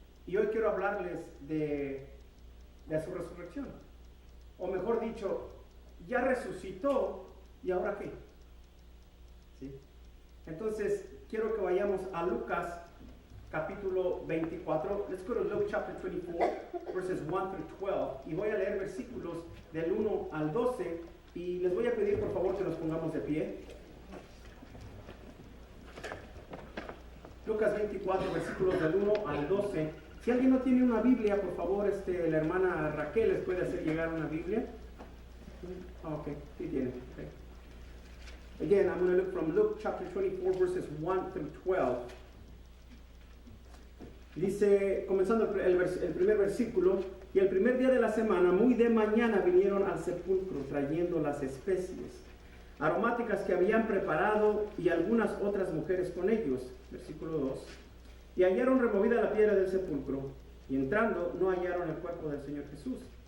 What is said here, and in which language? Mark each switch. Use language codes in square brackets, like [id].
[es] Y hoy quiero hablarles de su resurrección. O mejor dicho, ya resucitó, ¿y ahora qué? ¿Sí? Entonces, quiero que vayamos a Lucas capítulo 24. [en] Let's go to Luke chapter 24, verses 1 through 12. [es] Y voy a leer versículos del 1 al 12. Y les voy a pedir por favor que nos pongamos de pie. Lucas 24, versículos del 1 al 12. Si alguien no tiene una Biblia, por favor, la hermana Raquel les puede hacer llegar una Biblia. Ok, sí tiene. Okay. [en] Again, I'm going to look from Luke chapter 24, verses 1 through 12. [es] Dice, comenzando el primer versículo, y el primer día de la semana, muy de mañana, vinieron al sepulcro trayendo las especies aromáticas que habían preparado y algunas otras mujeres con ellos. Versículo 2. Y hallaron removida la piedra del sepulcro, y entrando no hallaron el cuerpo del Señor Jesús.